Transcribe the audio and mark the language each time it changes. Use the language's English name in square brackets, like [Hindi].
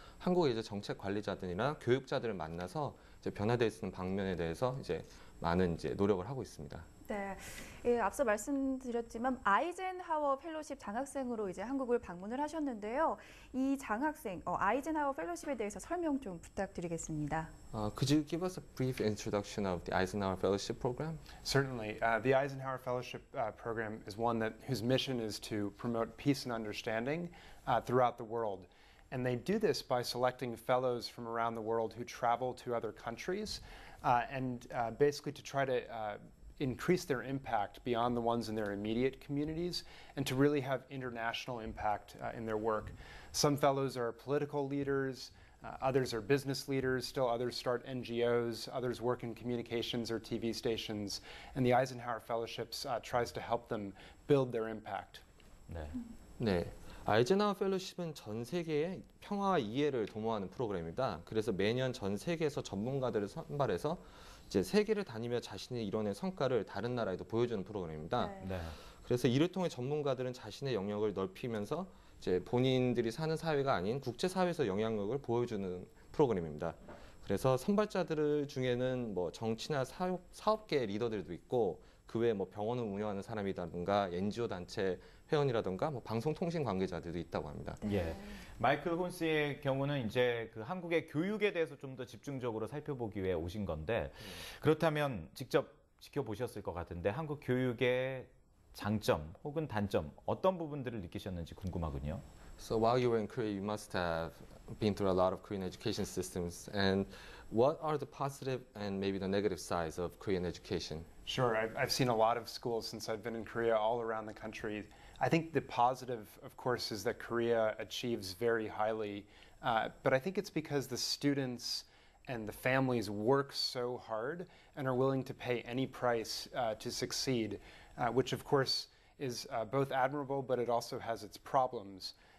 [Korean] 한국의 이제 정책 관리자들이나 교육자들을 만나서 이제 변화되어 있는 방면에 대해서 이제 많은 이제 노력을 하고 있습니다. 네, 예, 앞서 말씀드렸지만 아이젠하워 펠로십 장학생으로 이제 한국을 방문을 하셨는데요. 이 장학생 아이젠하워 펠로십에 대해서 설명 좀 부탁드리겠습니다. [English] Could you give us a brief introduction of the Eisenhower Fellowship Program? Certainly. The Eisenhower Fellowship Program is one whose mission is to promote peace and understanding throughout the world. And they do this by selecting fellows from around the world who travel to other countries and basically to try to increase their impact beyond the ones in their immediate communities and to really have international impact in their work. Some fellows are political leaders, others are business leaders, still others start NGOs, others work in communications or TV stations, and the Eisenhower Fellowships tries to help them build their impact. [Korean] 네. 네. 아이젠하워 펠로십은 전 세계의 평화와 이해를 도모하는 프로그램입니다. 그래서 매년 전 세계에서 전문가들을 선발해서 이제 세계를 다니며 자신이 이뤄낸 성과를 다른 나라에도 보여주는 프로그램입니다. 네. 네. 그래서 이를 통해 전문가들은 자신의 영역을 넓히면서 이제 본인들이 사는 사회가 아닌 국제 사회에서 영향력을 보여주는 프로그램입니다. 그래서 선발자들 중에는 뭐 정치나 사업계 리더들도 있고 그 외에 뭐 병원을 운영하는 사람이라든가 NGO 단체 회원이라든가 뭐 방송통신 관계자들도 있다고 합니다. 예, 마이클 혼스의 경우는 이제 그 한국의 교육에 대해서 좀 더 집중적으로 살펴보기 위해 오신 건데 그렇다면 직접 지켜보셨을 것 같은데 한국 교육의 장점 혹은 단점 어떤 부분들을 느끼셨는지 궁금하군요. [English] So while you were in Korea, you must have been through a lot of Korean education systems. And what are the positive and maybe the negative sides of Korean education? Sure, I've seen a lot of schools since I've been in Korea all around the country. I think the positive, of course, is that Korea achieves very highly, but I think it's because the students and the families work so hard and are willing to pay any price to succeed, which of course is both admirable, but it also has its problems.